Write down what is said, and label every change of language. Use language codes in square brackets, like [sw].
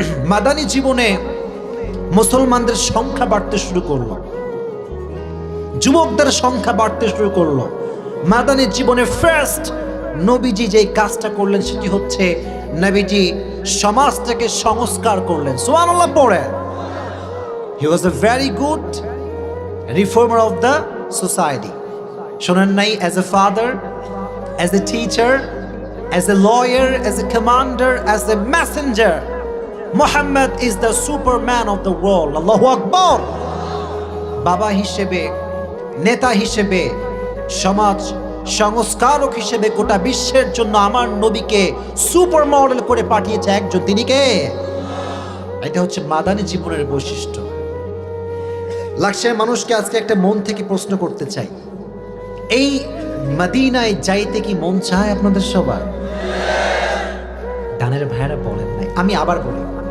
[bn] মাদানী জীবনে মুসলমানদের সংখ্যা বাড়তে শুরু করলো, যুবকদের সংখ্যা বাড়তে শুরু করলো। মাদানী জীবনে ফার্স্ট নবীজি যেই কাজটা করলেন সেটি হচ্ছে নবীজি সমাজটাকে সংস্কার করলেন। সুবহানাল্লাহ পড়ে। [en] He was a very good reformer of the society. [bn] শোনেন নাই? [en] as a father, as a teacher, as a lawyer, as a commander, as a messenger, Muhammad is the superman of the world. [ar] Allahu Akbar. [bn] বাবা হিসেবে, নেতা হিসেবে, সমাজ সংস্কারক হিসেবে গোটা বিশ্বের জন্য আমার নবীকে সুপার মডেল করে পাঠিয়েছে একজন, তিনি কে? এটা হচ্ছে মাদানী জীবনের বৈশিষ্ট্য। লাক্সের মানুষকে আজকে একটা মন থেকে প্রশ্ন করতে চাই, এই মদিনায় যাইতে কি মন চায় আপনাদের সবার? ডানের ভাইরা বলেন নাই, আমি আবার বলি,